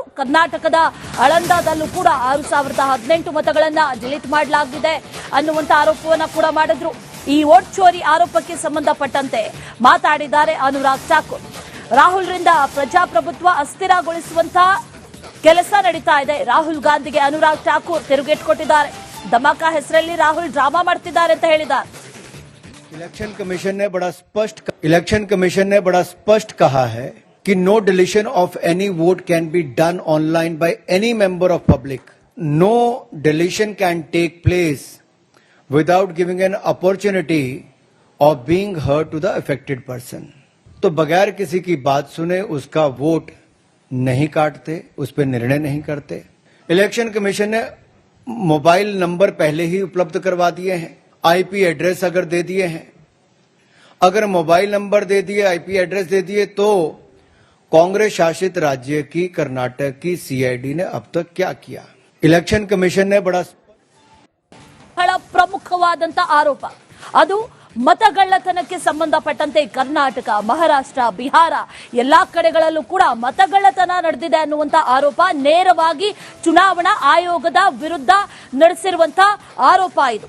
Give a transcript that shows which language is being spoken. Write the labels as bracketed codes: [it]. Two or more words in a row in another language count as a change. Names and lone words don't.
[kn] ಕರ್ನಾಟಕದ ಆಳಂದದಲ್ಲೂ ಕೂಡ 6018 ಮತಗಳನ್ನ ಡಿಲೀಟ್ ಮಾಡಲಾಗಿದೆ ಅನ್ನುವಂತ ಆರೋಪವನ್ನ ಕೂಡ ಮಾಡಿದ್ರು. ಈ ವೋಟ್ ಚೋರಿ ಆರೋಪಕ್ಕೆ ಸಂಬಂಧಪಟ್ಟಂತೆ ಮಾತಾಡಿದ್ದಾರೆ ಅನುರಾಗ್ ಠಾಕೂರ್. ರಾಹುಲ್ರಿಂದ ಪ್ರಜಾಪ್ರಭುತ್ವ ಅಸ್ಥಿರಗೊಳಿಸುವಂತಹ ಕೆಲಸ ನಡೀತಾ ಇದೆ. ರಾಹುಲ್ ಗಾಂಧಿಗೆ ಅನುರಾಗ್ ಠಾಕೂರ್ ತಿರುಗೇಟು ಕೊಟ್ಟಿದ್ದಾರೆ. ಧಮಾಕ ಹೆಸರಲ್ಲಿ ರಾಹುಲ್ ಡ್ರಾಮಾ ಮಾಡ್ತಿದ್ದಾರೆ ಅಂತ ಹೇಳಿದ್ದಾರೆ. [en] इलेक्शन कमीशन [hi] ने बड़ा स्पष्ट कहा है कि [en] no deletion of any vote can be done online by any member of public. no deletion can take place without giving an opportunity of being heard to the affected person. [hi] तो बगैर किसी की बात सुने उसका वोट नहीं काटते, उस पर निर्णय नहीं करते. इलेक्शन कमीशन ने [en] mobile number [hi] पहले ही उपलब्ध करवा दिए हैं, [en] IP address [hi] अगर दे दिए हैं, अगर [en] mobile number [hi] दे दिए, [en] IP address [hi] दे दिए, तो कांग्रेस शासित राज्य की कर्नाटक की सीआईडी ने अब तक क्या किया? इलेक्शन कमीशन ने बड़ा [kn] ಪ್ರಮುಖವಾದಂತ ಆರೋಪ ಅದು ಮತಗಳ್ಳತನಕ್ಕೆ ಸಂಬಂಧಪಟ್ಟಂತೆ ಕರ್ನಾಟಕ, ಮಹಾರಾಷ್ಟ್ರ, ಬಿಹಾರ ಎಲ್ಲಾ ಕಡೆಗಳಲ್ಲೂ ಕೂಡ ಮತಗಳ್ಳತನ ನಡೆದಿದೆ ಅನ್ನುವಂತ ಆರೋಪ ನೇರವಾಗಿ ಚುನಾವಣಾ ಆಯೋಗದ ವಿರುದ್ಧ ನಡೆಸಿರುವಂತ ಆರೋಪ ಇದು.